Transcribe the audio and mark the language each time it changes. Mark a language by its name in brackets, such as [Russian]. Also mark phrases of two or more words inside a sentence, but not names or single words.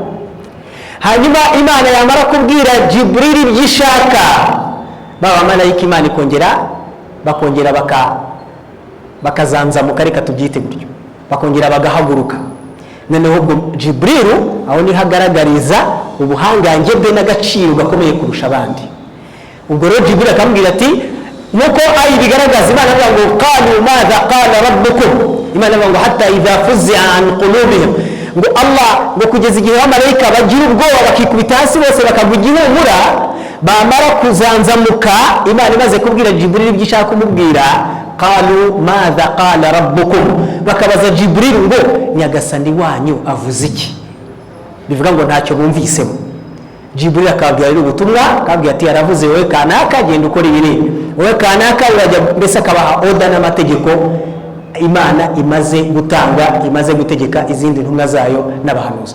[Kinyarwanda] Hanyuma Imana yamara kubwira Jibril ibyo ishaka, baba malayika Imana ikongera bakongera bakazanzamuka, reka tubyite gutyo, bakongera bagahaguruka. Noneho ubwo Jibril aho ni hagaragariza ubuhangange bwe n'agaciro gakomeye kurusha abandi. Ubwo rero Jibril akamubwira ati, nuko ayi bigaragaza, Imana avuga ngo [Arabic] قالوا ماذا قال ربكم, [Kinyarwanda] Imana avuga ngo [Arabic] حتى إذا فزع عن قلوبهم, [Kinyarwanda] ngo Allah ngo kugeza igihe abamarayika bagira ubwoba bakikubita hasi bose bakagwa igihumura, bamara kuzanzamuka, Imana imaze kubwira Jibril ibyo ishaka kumubwira, [Arabic] قالوا ماذا قال ربكم, [Kinyarwanda] bakabaza Jibril ngo nyagasani wanyu avuze iki? Bivuga ngo ntacyo bumvisemo. Jibril akabwira ubutumwa, akabwira ati yaravuze wowe kanaka genda ukora ibi, wowe kanaka urajya, mbese akabaha oda n'amategeko Imana imaze gutanga, imaze gutegeka izindi ntumwa zayo n'abahanuzi.